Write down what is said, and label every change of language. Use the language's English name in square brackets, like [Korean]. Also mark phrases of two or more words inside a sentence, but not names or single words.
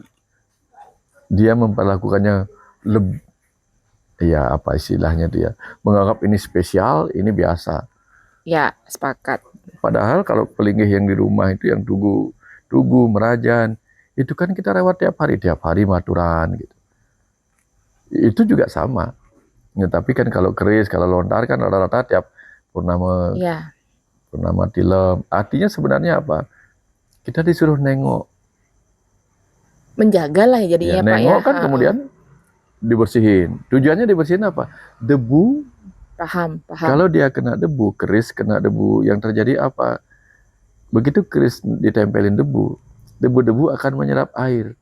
[Indonesian] Dia memperlakukannya lebih, ya apa istilahnya dia, menganggap ini spesial, ini biasa. Ya, sepakat. Padahal kalau pelinggih yang di rumah itu yang tugu merajan, itu kan kita rawat tiap hari maturan gitu. Itu juga sama. Ya, tapi kan kalau keris, kalau lontar kan rata-rata tiap purnama, purnama tilem. Artinya sebenarnya apa? Kita disuruh nengok. Menjaga lah ya jadinya Pak ya. Nengok kan kemudian dibersihin. Tujuannya dibersihin apa? Debu. Paham. Kalau dia kena debu, keris kena debu, yang terjadi apa? Begitu keris ditempelin debu, debu-debu akan menyerap air.